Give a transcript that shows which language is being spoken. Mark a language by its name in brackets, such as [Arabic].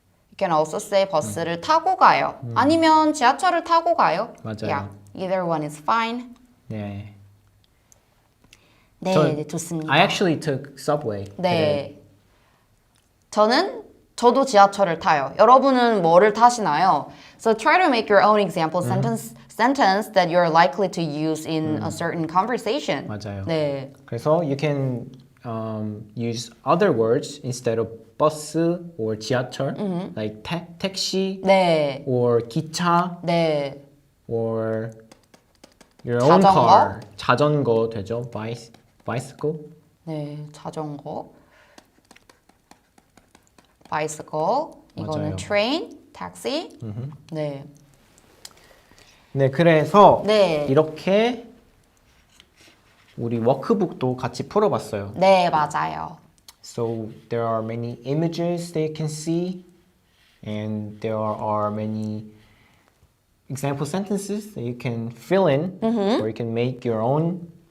[English] You can also say [Korean] 버스를 타고 가요. 아니면 지하철을 타고 가요. 맞아요. [English] Yeah, either one is fine. [Korean] 네. 네, 저- 좋습니다. [English] I actually took subway. [Korean] 네. 저도 지하철을 타요. 여러분은 뭐를 타시나요? [English] So try to make your own example sentence that you're likely to use in a certain conversation. [Korean] 맞아요. 네. 그래서 [English] you can use other words instead of bus or 지하철, like taxi [Korean] 네. [English] or 기차 [Korean] 네. [English] or your own [Korean] 자전거? [English] car. [Korean] 자전거 되죠? [English] bicycle. [Korean] 네, 자전거. [English] bicycle. [Korean] 이거는 맞아요. [English] train, taxi. [Korean] 네. 네, 그래서 네. 이렇게 우리 워크북도 같이 풀어봤어요. 네, 맞아요. [English] So there are many images that you can see, and there are many example sentences that you can fill in, or you can make your own.